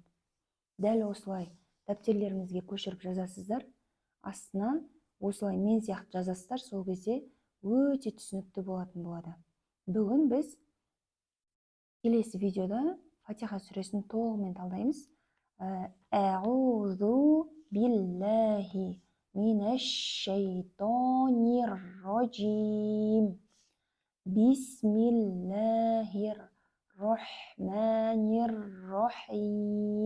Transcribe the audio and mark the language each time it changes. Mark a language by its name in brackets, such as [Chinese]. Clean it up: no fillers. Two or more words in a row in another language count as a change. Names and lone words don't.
[Kazakh] Дәл осылай дәптерлеріңізге көшіріп жазасыздар. Астына осылай мен сияқты жазасыздар, сол кезде өте түсінікті болатын болады. Бүгін біз келесі видеода Фатиха сүресін толығымен талдаймыз. [Arabic] أعوذ بالله من الشيطان الرجيم. بسم الله الرحمن الرحيم.